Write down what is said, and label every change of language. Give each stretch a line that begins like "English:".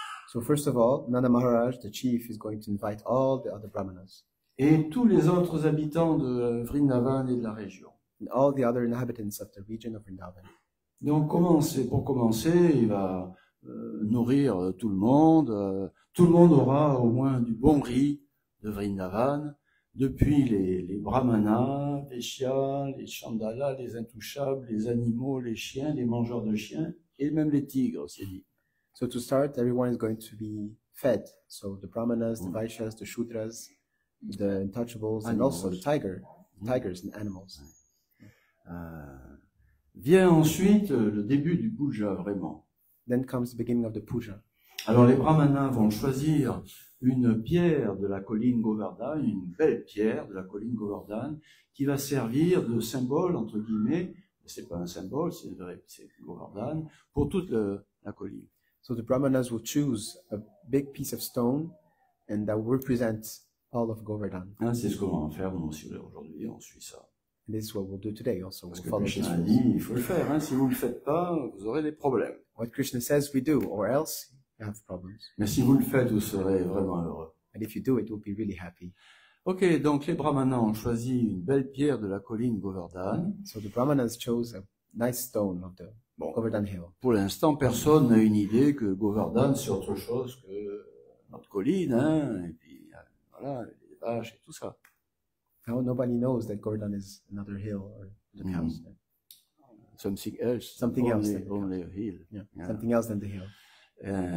English: So first of all, Nanda Maharaj, the chief, is going to invite all the other brahmanas
French: et tous les autres habitants de Vrindavan et de la région.
English: and all the other inhabitants of the region of Vrindavan.
French: Donc pour commencer, il va nourrir tout le monde. Tout le monde aura au moins du bon riz de Vrindavan, depuis les brahmanas, les Vaishyas, les chandalas, les intouchables, les animaux, les chiens, les mangeurs de chiens, et même les tigres, c'est dit.
English: So to start, everyone is going to be fed. So the brahmanas, the vaishyas, the shudras, the untouchables, and also the tigers and animals.
French: Vient ensuite le début du puja, vraiment.
English: Then comes the beginning of the puja.
French: Alors les brahmanas vont choisir une pierre de la colline Govardhan, une belle pierre de la colline Govardhan, qui va servir de symbole, entre guillemets, c'est pas un symbole, c'est Govardhan, pour toute la colline.
English: So the brahmanas will choose a big piece of stone, and that will represent all of Govardhan.
French: Hein, c'est ce qu'on va faire nous aussi aujourd'hui, on suit ça.
English: And this is what we'll do today also.
French: Parce
English: We'll
French: que
English: follow this
French: Krishna a
English: rule.
French: dit, il faut le faire, hein, si vous le faites pas, vous aurez des problèmes.
English: What Krishna says we do, or else you have problems.
French: Mais si vous le faites, vous serez vraiment heureux.
English: And if you do it, you'll be really happy.
French: Ok, donc les brahmanas ont choisi une belle pierre de la colline Govardhan.
English: So the brahmanas chose a nice stone of the Govardhan Hill.
French: Pour l'instant, personne n'a une idée que Govardhan, c'est autre chose que notre colline, hein, et puis voilà, les vaches et tout ça.
English: Now nobody knows that Govardhan is another hill or the cows. Something else. Something else only, than the cow. only a hill. Yeah, Yeah. something else than the hill.